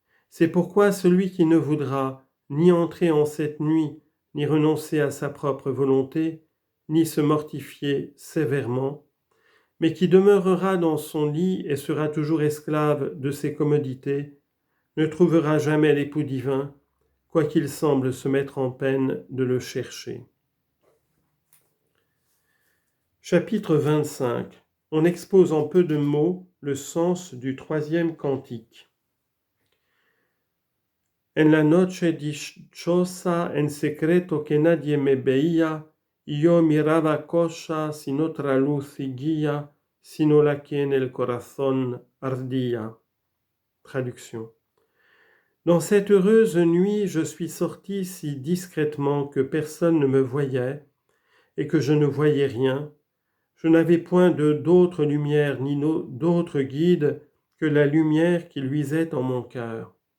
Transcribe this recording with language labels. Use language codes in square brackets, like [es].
[fr] C'est pourquoi celui qui ne voudra ni entrer en cette nuit, ni renoncer à sa propre volonté, ni se mortifier sévèrement, mais qui demeurera dans son lit et sera toujours esclave de ses commodités, ne trouvera jamais l'époux divin, quoiqu'il semble se mettre en peine de le chercher. Chapitre 25. On expose en peu de mots le sens du troisième cantique. [es] En la noche dichosa, en secreto que nadie me veía, yo miraba cosa sin otra luz y guía, sino la que en el corazón ardía. [fr] Traduction. Dans cette heureuse nuit, je suis sorti si discrètement que personne ne me voyait et que je ne voyais rien. Je n'avais point d'autre lumière ni d'autre guide que la lumière qui luisait en mon cœur.